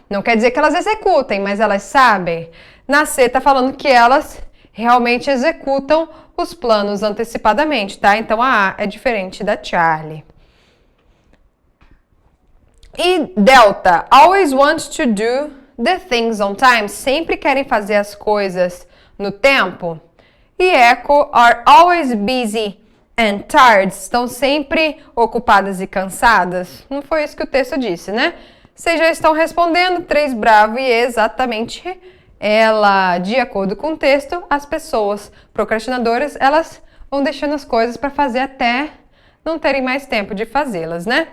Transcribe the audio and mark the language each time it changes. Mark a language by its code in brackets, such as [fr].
[pt] Não quer dizer que elas executem, mas elas sabem. Na C tá falando que elas realmente executam os planos antecipadamente, tá? Então a A é diferente da Charlie. [en] E Delta, always want to do the things on time. [pt] Sempre querem fazer as coisas no tempo. [en] E Echo, are always busy and tired. [pt] Estão sempre ocupadas e cansadas. Não foi isso que o texto disse, né? Vocês já estão respondendo, 3 bravo e exatamente ela. De acordo com o texto, as pessoas procrastinadoras, elas vão deixando as coisas para fazer até não terem mais tempo de fazê-las, né?